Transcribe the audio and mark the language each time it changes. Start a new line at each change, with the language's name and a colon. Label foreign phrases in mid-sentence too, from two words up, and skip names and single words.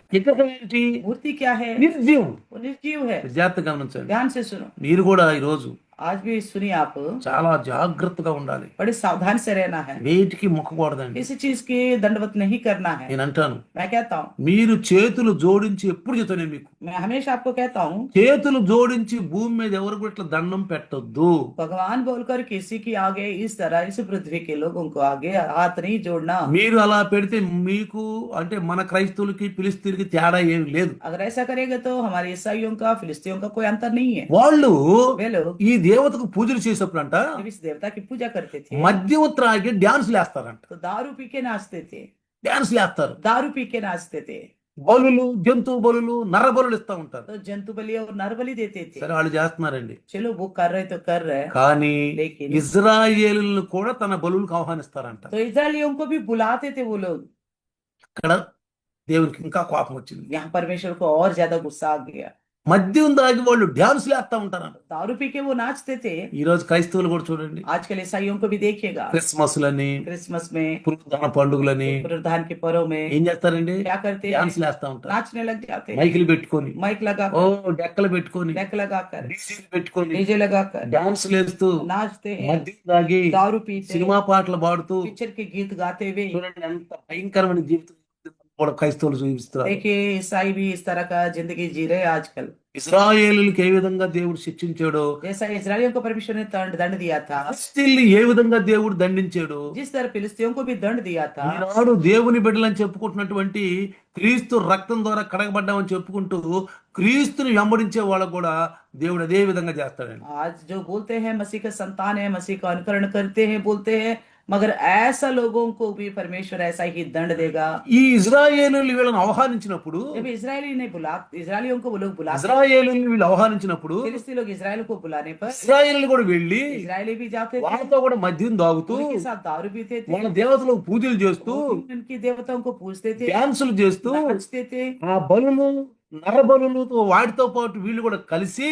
Telugu: విగ్రహం ఏంటి?
Hindi: मूर्ति क्या है?
Telugu: నిర్జీవం.
Hindi: वो निर्जीव है।
Telugu: జాగ్రత్తగా గమనించండి.
Hindi: ध्यान से सुनो,
Telugu: మీరు కూడా ఈ రోజు
Hindi: आज भी सुनिए आप,
Telugu: చాలా జాగ్రత్తగా ఉండాలి.
Hindi: बड़े सावधान से रहना है,
Telugu: వేటికి మొక్కకూడదండి.
Hindi: किसी चीज की दंडवत नहीं करना है।
Telugu: నేను అంటాను,
Hindi: मैं कहता हूँ,
Telugu: మీరు చేతులు జోడించి ఎప్పుడు చెప్తాను మీకు,
Hindi: मैं हमेशा आपको कहता हूँ,
Telugu: చేతులు జోడించి భూమి మీద ఎవరు కూడా ఇట్లా దండం పెట్టొద్దు.
Hindi: भगवान बोलकर किसी की आगे इस तरह इस पृथ्वी के लोगों को आगे हाथ नहीं जोड़ना।
Telugu: మీరు అలా పెడితే మీకు అంటే మన క్రైస్తవులకి ఫిలిస్తీన్లకి తేడా ఏమి లేదు.
Hindi: अगर ऐसा करेगा तो हमारे ईसाइयों का फिलिस्तीनियों का कोई अंतर नहीं है।
Telugu: వాళ్ళు
Hindi: वे लोग
Telugu: ఈ దేవతకు పూజలు చేసేప్పుడంట
Hindi: जब इस देवता की पूजा करते थे
Telugu: మద్యం త్రాగి డాన్స్ లేస్తారంట.
Hindi: तो दारू पी के नाचते थे,
Telugu: డాన్స్ లేస్తారు.
Hindi: दारू पी के नाचते थे,
Telugu: బలులు, జంతు బలులు, నర బలులు ఇస్తా ఉంటారు.
Hindi: तो जंतु बलि और नर बलि देते थे।
Telugu: సరే, వాళ్ళు చేస్తున్నారండి.
Hindi: चलो वो कर रहे तो कर रहे,
Telugu: కానీ
Hindi: लेकिन
Telugu: ఇజ్రాయేలులను కూడా తన బలులకు ఆహ్వానిస్తారంట.
Hindi: तो इस्राएलियों को भी बुलाते थे वो लोग।
Telugu: ఇక్కడ దేవునికి ఇంకా కోపం వచ్చింది.
Hindi: यहाँ परमेश्वर को और ज्यादा गुस्सा आ गया।
Telugu: మద్యం దాగి వాళ్ళు డ్యాన్సులు వేస్తా ఉంటారు.
Hindi: दारू पी के वो नाचते थे।
Telugu: ఈ రోజు క్రైస్తవులు కూడా చూడండి,
Hindi: आजकल ईसाइयों को भी देखिएगा,
Telugu: క్రిస్మస్లని,
Hindi: क्रिसमस में,
Telugu: పునరుద్ధాన పండుగలని
Hindi: पुनरुत्थान के पर्व में
Telugu: ఏం చేస్తారండి?
Hindi: क्या करते हैं?
Telugu: డ్యాన్సులు వేస్తా ఉంటారు.
Hindi: नाचने लग जाते हैं,
Telugu: మైకులు పెట్టుకొని,
Hindi: माइक ఓ लगाकर,
Telugu: డెక్కలు పెట్టుకొని,
Hindi: डेक लगाकर,
Telugu: డీజీలు పెట్టుకొని,
Hindi: डीजे लगाकर
Telugu: డాన్సులు వేస్తూ,
Hindi: नाचते हैं,
Telugu: మద్యం తాగి,
Hindi: दारू पीते,
Telugu: సినిమా పాటలు పాడుతూ,
Hindi: पिक्चर के गीत गाते हुए।
Telugu: చూడండి ఎంత భయంకరమైన జీవితం కూడా క్రైస్తవులు చూపిస్తున్నారు.
Hindi: देखिए ईसाई भी इस तरह का जिंदगी जी रहे हैं आजकल।
Telugu: ఇశ్రాయేలులకు ఏ విధంగా దేవుడు శిక్షించాడో,
Hindi: जैसा इजरायलियों को परमेश्वर ने दंड दंड दिया था,
Telugu: ఫిలిష్తీయుల్ని ఏ విధంగా దేవుడు దండించాడు,
Hindi: जिस तरह फिलिस्तीयों को भी दंड दिया था,
Telugu: ఈనాడు దేవుని బిడ్డలని చెప్పుకుంటున్నటువంటి క్రీస్తు రక్తం ద్వారా కడగబడ్డామని చెప్పుకుంటూ క్రీస్తుని వెంబడించే వాళ్ళకు కూడా దేవుడు అదే విధంగా చేస్తాడండి.
Hindi: आज जो बोलते हैं मसीह का संतान है, मसीह का अनुकरण करते हैं, बोलते हैं, मगर ऐसा लोगों को भी परमेश्वर ऐसा ही दंड देगा।
Telugu: ఈ ఇజ్రాయేలీయులు వీళ్ళని ఆహ్వానించినప్పుడు,
Hindi: जब इजरायलियों को वो लोग बुलाते,
Telugu: ఇజ్రాయేలీయులు వీళ్ళు ఆహ్వానించినప్పుడు
Hindi: फिलिस्ती लोग इजराइल को बुलाने पर
Telugu: ఇజ్రాయేలీయులు కూడా వెళ్ళి
Hindi: इजरायली भी जाते थे,
Telugu: వాళ్ళతో కూడా మద్యం తాగుతూ,
Hindi: उनके साथ दारू पीते थे,
Telugu: వాళ్ళ దేవతలకు పూజలు చేస్తూ,
Hindi: उनकी देवताओं को पूजते थे,
Telugu: డాన్సులు చేస్తూ,
Hindi: नाचते थे।
Telugu: ఆ బలులు నరబలులతో వాటితో పాటు వీళ్ళు కూడా కలిసి,